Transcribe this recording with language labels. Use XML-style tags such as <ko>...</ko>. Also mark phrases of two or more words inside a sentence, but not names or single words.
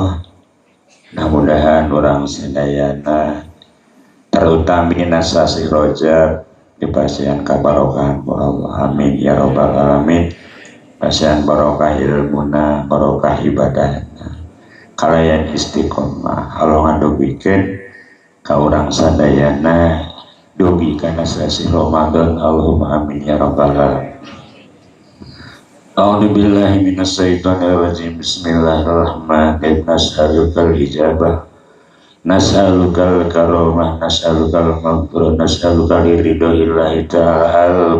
<su>Mudah-mudahan orang sadayana terutami nasasi Rajab dipasihan kabarokahan ku Allah.</su> <ar>آمين يا رب العالمين.</ar> <su>Pasihan barokah ilmuna, barokah ibadahna, kalayan istiqomah. Allah ngadogikeun ka urang sadayana dugi kana sasi Ramadan.</su> <ar>اللهم آمين يا رب العالمين. أعوذ بالله من الشيطان الرجيم. بسم الله الرحمن الرحيم. نسألك الإجابة، نسألك الكرامة، نسألك المغفرة، نسألك رضى الله تعالى.</ar>